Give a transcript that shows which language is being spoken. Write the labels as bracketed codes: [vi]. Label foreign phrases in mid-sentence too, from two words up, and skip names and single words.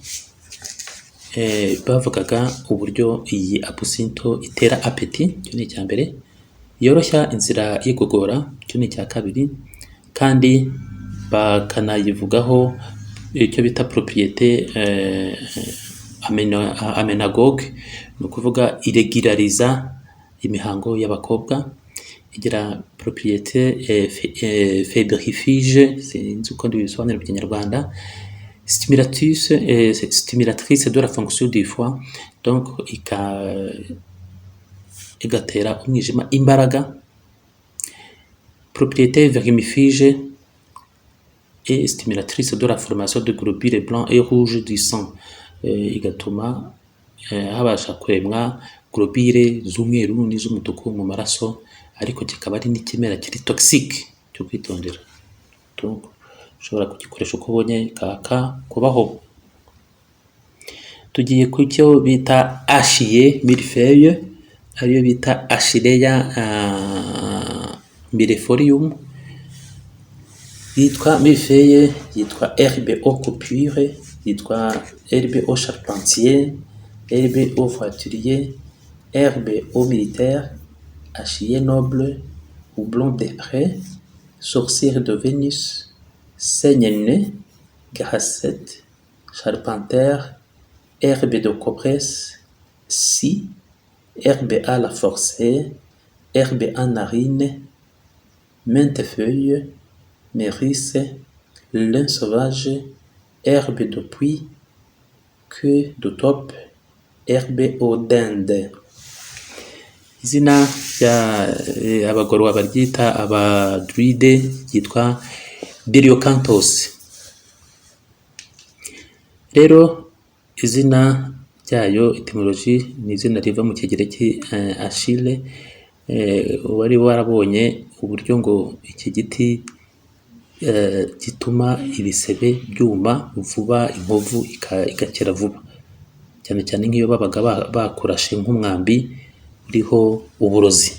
[rw] bavugaga uburyo iyi apusinto itera apeti, cyo ni icya mbere, yoroshya inzira y'igogora, cyo ni icya kabiri, kandi bakanayivugaho icyo bita [fr] propriété amenagogue, [rw] ni ukuvuga iregulariza imihango y'abakobwa. Igira [fr] propriété fébrifuge, [rw] sinzi uko ndibisobanura mu Kinyarwanda, [fr] stimulatrice de la fonction du foie, [rw] donc igatera umwijima imbaraga. [fr] Propriété vermifuge et stimulatrice de la formation de globules blancs et rouges du sang, [rw] igatuma habasha kuremwa globule z'umweru n'iz'umutuku mu maraso, ariko kikaba ari n'ikimera kiri toxique cyo kwitondera. Donc ushobora kugikoresha uko ubonye kaka kubaho. Tugiye ku cyo bita Achillea millefeuille, ariyo bita Achillea millefolium, yitwa millefeuille, yitwa [fr] herbe au coupure, yitwa herbe au charpentier, herbe au voiturier, herbe au militaire, Achillea noble, houblon des prés, sorcière de Vénus, seigneur, grassette, charpentière, herbe de copresse, scie, herbe à la forcée, herbe à narine, mentefeuille, mérisse, lin sauvage, herbe de puits, queue de taupe, herbe aux dindes. [rw] Izina abagororwa baryita abadruide ryitwa Byriocanthus. Rero izina ryayo etymology ni izina riva mu kigereki Achille, wari warabonye uburyo ngo iki giti gituma ibisebe byuma vuba, inkovu igakira vuba, cyane cyane nk'iyo babaga bakurashe nk'umwambi uriho uburozi.